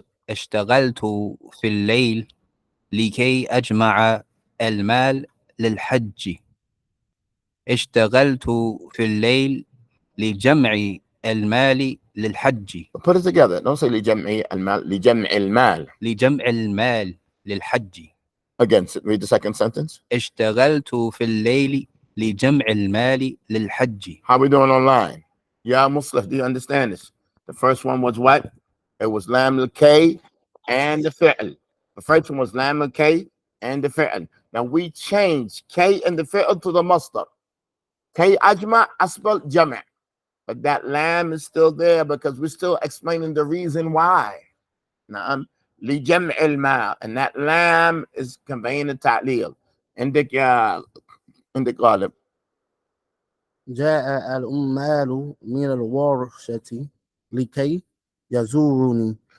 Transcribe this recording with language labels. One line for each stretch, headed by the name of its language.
Arabic: اشتغلت في الليل لكي أجمع المال للحج. اشتغلت في الليل لجمع المال للحج.
English: Put it together. Don't say
Arabic: لجمع المال. لجمع المال. لجمع المال للحج.
English: Again, read the second sentence.
Arabic: اشتغلت في الليل لجمع المال للحج.
English: How we doing online? Yeah, Muslim, do you understand this? The first one was what? It was lam al-K and the fi'l. The first one was lam al-K and the fi'l. Now we changed K and the fi'l to the masdar. K ajma asbal jama'. But that lam is still there because we're still explaining the reason why. Na'am.
Arabic: Li jam' al-mal.
English: And that lam is conveying the ta'leel.
Arabic: عندك غالب. جاء العمال من الورشة لكي يزوروني.